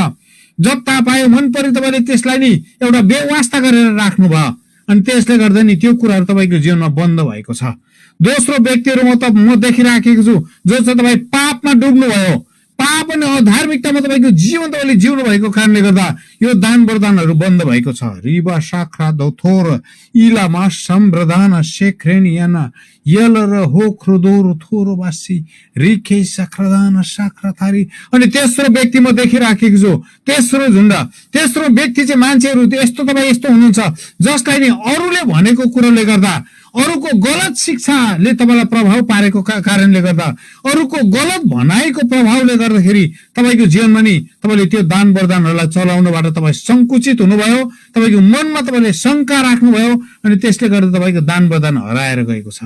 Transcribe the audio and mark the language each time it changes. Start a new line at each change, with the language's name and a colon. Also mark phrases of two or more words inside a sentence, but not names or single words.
Nepali: जता पायो मन पऱ्यो तपाईँले त्यसलाई नि एउटा बेवास्ता गरेर राख्नुभयो अनि त्यसले गर्दा नि त्यो कुराहरू तपाईँको जीवनमा बन्द भएको छ। दोस्रो व्यक्तिहरू म देखिराखेको छु जो चाहिँ तपाईँ पापमा डुब्नु भयो। पाप अनि अधार्मिकतामा तपाईँको जीवन तपाईँले जिउनु भएको कारणले गर्दा यो दान वरदानहरू बन्द भएको छ। रिबा साख्रा दौथोर इलामा सम्प्रदान शेख्रेनियाना यल र हो ख्रुदोर थोरो बासी रिखे साख्रदान साख्राथारी। अनि तेस्रो व्यक्ति म देखिराखेको छु, तेस्रो झुण्ड, तेस्रो व्यक्ति चाहिँ मान्छेहरू यस्तो तपाईँ यस्तो हुनुहुन्छ जसलाई नि अरूले भनेको कुरोले गर्दा, अरूको गलत शिक्षाले तपाईलाई प्रभाव पारेको कारणले गर्दा, अरूको गलत भनाइको प्रभावले गर्दाखेरि तपाईको जीवनमा नि तपाईले त्यो दान वरदानहरूलाई चलाउनबाट तपाईँ संकुचित हुनुभयो, तपाईको मनमा तपाईले शंका राख्नुभयो, अनि त्यसले गर्दा तपाईको दान वरदान हराएर गएको छ।